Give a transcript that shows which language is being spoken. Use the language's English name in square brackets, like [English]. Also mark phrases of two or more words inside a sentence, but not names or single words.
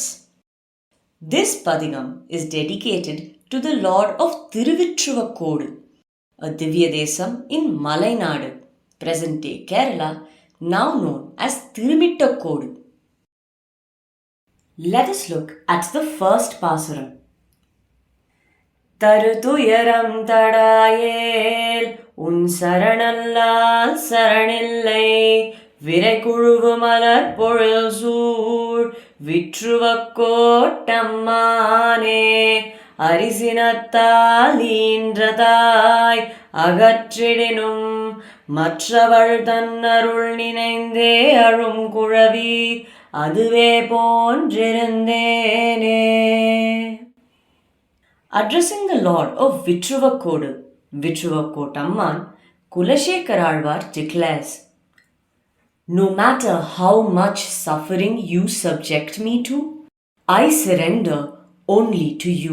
[English] This Padhigam is dedicated to the Lord of Thiruvittruvakkodu, a Divyadesam in Malaynadu, present-day Kerala, now known as Thirumittakkodu. Let us look at the first pasuram. [Tamil] தரு துயரம் தடாயேல் உன் சரணல்லால் சரணில்லை, விரைக்குழுவு மலர் பொழில் சூழ் விற்றுவக்கோட்டம்மானே அரிசினத்தால் ஈன்றதாய் அகற்றிடினும் மற்றவள் தன்னருள் நினைந்தே அழும் குழவி அதுவே போன்றிருந்தேனே. [English] Addressing the Lord of Vittruvakkodu, Vittruvakkotamman, Kulashekara Azhwar declares, no matter how much suffering you subject me to, I surrender only to you.